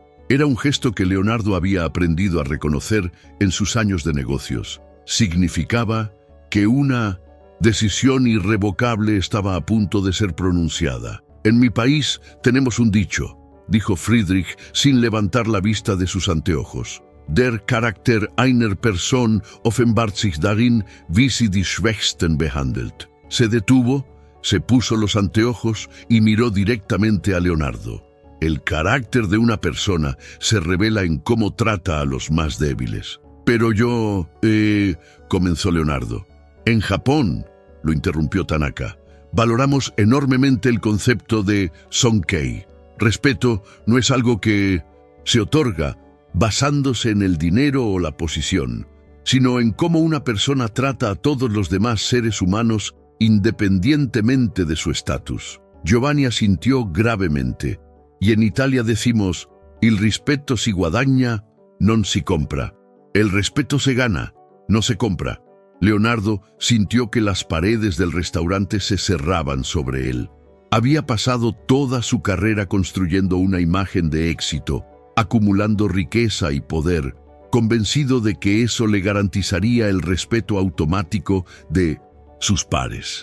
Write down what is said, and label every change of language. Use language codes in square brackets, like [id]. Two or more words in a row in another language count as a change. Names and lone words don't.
[es] Era un gesto que Leonardo había aprendido a reconocer en sus años de negocios. Significaba que una decisión irrevocable estaba a punto de ser pronunciada. «En mi país tenemos un dicho», dijo Friedrich sin levantar la vista de sus anteojos. [de] «Der Charakter einer Person offenbart sich darin, wie sie die Schwächsten behandelt». [es] Se detuvo, se puso los anteojos y miró directamente a Leonardo. El carácter de una persona se revela en cómo trata a los más débiles. «Pero yo...» comenzó Leonardo. «En Japón», lo interrumpió Tanaka, «valoramos enormemente el concepto de Sonkei. Respeto no es algo que se otorga basándose en el dinero o la posición, sino en cómo una persona trata a todos los demás seres humanos independientemente de su estatus». Giovanni asintió gravemente, y en Italia decimos, [it] «Il rispetto si guadagna, non si compra». [es] El respeto se gana, no se compra. Leonardo sintió que las paredes del restaurante se cerraban sobre él. Había pasado toda su carrera construyendo una imagen de éxito, acumulando riqueza y poder, convencido de que eso le garantizaría el respeto automático de sus pares.